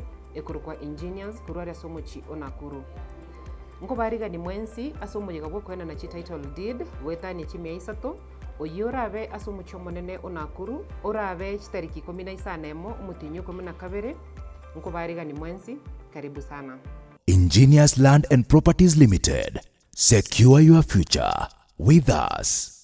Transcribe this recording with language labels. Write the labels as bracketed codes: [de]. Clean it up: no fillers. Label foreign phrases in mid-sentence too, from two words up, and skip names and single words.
[guz] ekurukwa engineers kurwa ya somo chi onakuru Nko bariga ni mwensi asomo yegabwo kwena na chi [en] title deed [guz] wetani chimia isato oyurabe asomo chomonene onakuru orabe chitariki 15 umutinyo 12 nko bariga ni mwensi [sw] karibu sana. [en] Engineers Land and Properties Limited. Secure your future with us.